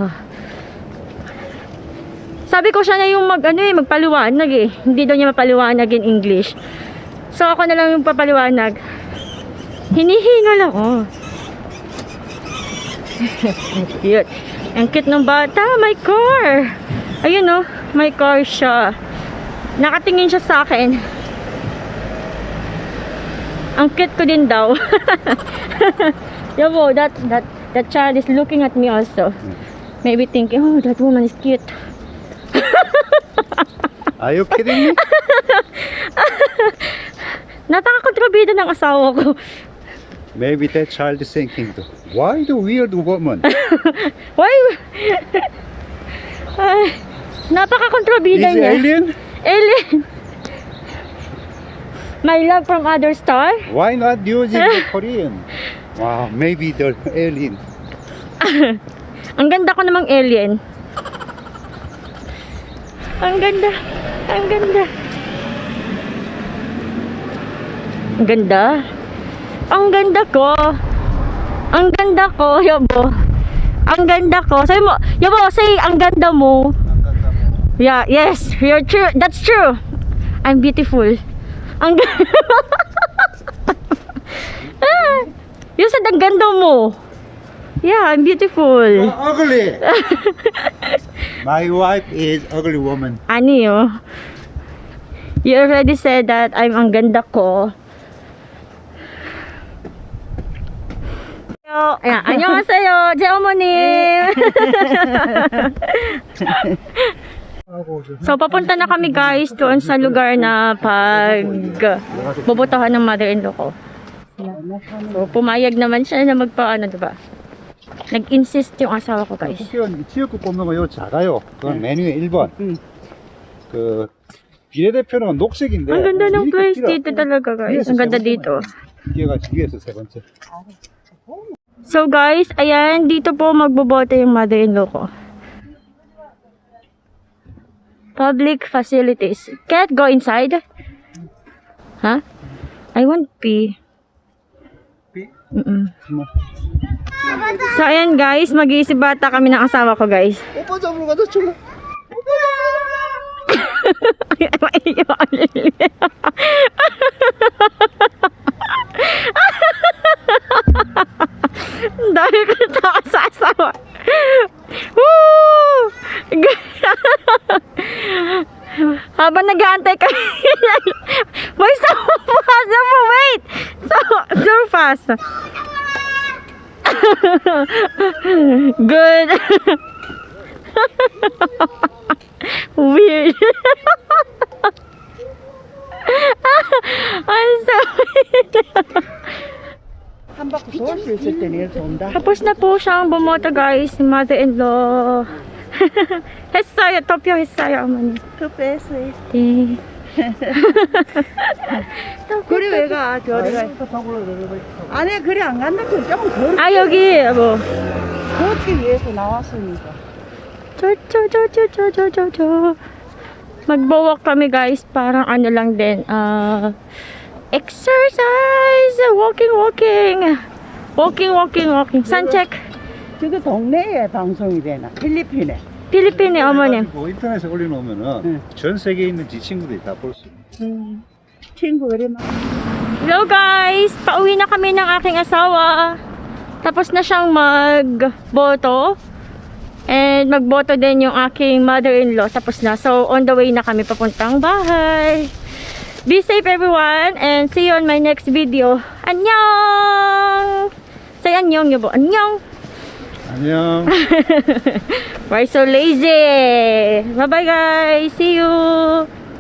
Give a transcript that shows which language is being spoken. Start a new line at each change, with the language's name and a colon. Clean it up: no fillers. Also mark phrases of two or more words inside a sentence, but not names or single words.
Filipino: Sabi ko siya na yung magpaliwanag eh. Hindi daw niya mapaliwanag
English: in English.
Filipino: So ako na lang yung papaliwanag. Hinihingal ako. Cute. Ang cute ng bata.
English: My car.
Filipino: Ayun oh.
English: My car siya.
Filipino: Nakatingin siya sa akin. Ang cute ko din daw.
English: Yabo, that child is looking at me also. Maybe thinking, oh, that woman is cute. Are you kidding me?
Filipino: Napaka-kontrabida ng asawa ko.
English: Maybe that child is thinking, why the weird woman? Why?
Filipino: Ay, napaka-kontrabida
English: Is
Filipino: niya.
English: alien? Alien. My love from other star. Why not using the Korean? Wow, maybe the alien.
Filipino: Ang ganda ko namang alien. Ang ganda. Ang ganda. Ang ganda. Ang ganda ko. Ang ganda ko, yabo. Ang ganda ko. Sabi mo, yabo, say ang ganda mo.
English: Yeah, yes, you're true. That's true. I'm beautiful.
Filipino: Ang ganda.
English: You said
Filipino: ang ganda mo.
English: Yeah, I'm beautiful. Ugly. My wife is ugly woman. Ani oh. You already said that I'm
Filipino: ang ganda ko. Ayan,
Korean: 안녕하세요. 제 어머님.
Filipino: So, papunta na kami guys doon sa lugar na bobotohan ng mother-in-law ko. So, pumayag naman siya na magpaano, diba? Nag-insist yung asawa ko guys.
Korean: 국회의원 지역구 뽑는 거 이거 작아요. 그건 메뉴에 1번. 그 비례대표는 녹색인데.
Filipino: Ang ganda ng
Korean: 이렇게
English: place
Korean: 길어.
Filipino: dito talaga guys. Ang ganda dito.
Korean: 뒤에가 위에서 세 번째.
Filipino: So guys, ayan, dito po magboboto yung mother-in-law ko.
English: Public facilities. Can't go inside? Huh? I want pee.
Filipino: So ayan guys, mag-iisip bata kami ng asawa ko guys.
Korean: 오빠 잡으러 가자, 출발.
Filipino: Dahil ko natawa sa asawa. Woo! Habang nag-aantay kami.
English: Wait, so fast. Wait! So fast. Good. Weird. I'm sorry.
Filipino: Tapos na po siyang bumoto guys, si mother-in-law.
Korean: 했어요. 투표했어요, 어머니. 투표했어요. 네. 그래 왜 가? 저리 가. 안에 그래 안 간다. 좀 더. 아, 여기 뭐 걷기 위해서 나왔으니까. 저.
Filipino: Magbo-walk kami guys, parang ano lang din.
English: Exercise, walking.
Korean: 산책. 저거 동네에 방송이 되나? 필리핀에. 필리핀에 어머님. 뭐 인터넷에 올려놓으면은 전 세계에 있는 지 친구들이 다 볼 수 있어. 친구 그래 막.
Filipino: Hello guys, pauwi na kami ng aking asawa. Tapos na siyang magboto. And magboto din yung aking mother-in-law. Tapos na. So
English: on the way
Filipino: na kami papuntang bahay.
English: Be safe everyone and see you on my next video.
Korean: Annyeong!
English: Say annyeong, yabo.
Korean: Annyeong! 안녕.
English: Why so lazy? Bye bye guys. See you.